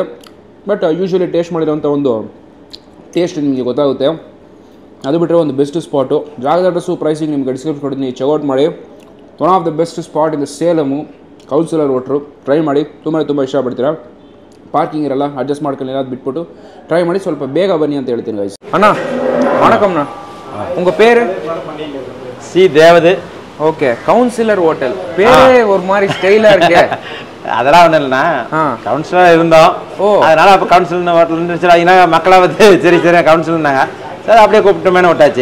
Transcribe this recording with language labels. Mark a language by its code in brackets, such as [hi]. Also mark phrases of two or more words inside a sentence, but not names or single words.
[en] but usually [kn] ಟೇಸ್ಟ್ ಮಾಡಿರೋಂಥ ಒಂದು ಟೇಸ್ಟ್ ನಿಮಗೆ ಗೊತ್ತಾಗುತ್ತೆ. ಅದು ಬಿಟ್ಟರೆ ಒಂದು [en] best spot. [kn] ಜಾಗದ [en] address pricing [kn] ನಿಮ್ಗೆ ಡಿಸ್ಕ್ರಿಪ್ಷನ್ ಕೊಡ್ತೀನಿ, ಚೆಕ್ಔಟ್ ಮಾಡಿ. [en] one of the best spot in the [kn] ಸೇಲಮು ಕೌನ್ಸಿಲರ್ ಹೋಟ್ಲು. ಟ್ರೈ ಮಾಡಿ, ತುಂಬ ಇಷ್ಟಪಡ್ತೀರಾ. ಪಾರ್ಕಿಂಗ್ ಇರಲ್ಲ, ಅಡ್ಜಸ್ಟ್ ಮಾಡ್ಕೊಂಡು ಏನಾದ್ರು ಬಿಟ್ಬಿಟ್ಟು ಟ್ರೈ ಮಾಡಿ. ಸ್ವಲ್ಪ ಬೇಗ ಬನ್ನಿ ಅಂತ ಹೇಳ್ತೀನಿ ಗೈಸ್. ಅಣ್ಣ [ta] வணக்கம்ண்ணா, உங்கள் பேர்? சி தேவது. ஓகே, கவுன்சிலர் ஹோட்டல் பேரே ஒரு மாதிரி ஸ்டைலாக இருக்கு. அதெல்லாம் ஒன்றும் இல்லைண்ணா, கவுன்சிலர் இருந்தோம். அதனால அப்போ கவுன்சிலர் ஹோட்டல் இருந்துச்சு. மக்களை வந்து சரி கவுன்சிலர்னாங்க, சரி அப்படியே கூப்பிட்டோமேனு விட்டாச்சு.